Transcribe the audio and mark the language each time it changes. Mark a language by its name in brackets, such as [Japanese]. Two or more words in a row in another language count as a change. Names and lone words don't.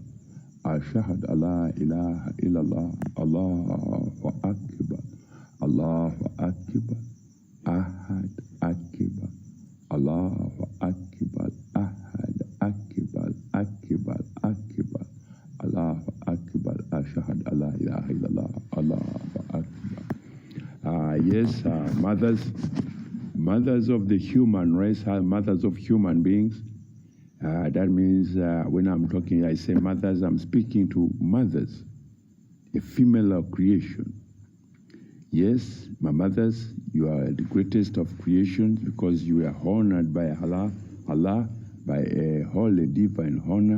[Arabic] أشهد أن لا إله إلا الله، الله أكبر، الله أكبر، أحد أكبر، الله أكبر، أحد أكبر، أكبر، أكبر، الله أكبر. أشهد أن لا إله إلا الله، الله أكبر. [English] Yes, mothers of the human race, mothers of human beings. That means when I'm talking, I say mothers, I'm speaking to mothers, a female of creation. Yes, my mothers, you are the greatest of creations because you are honored by Allah by a holy divine honor.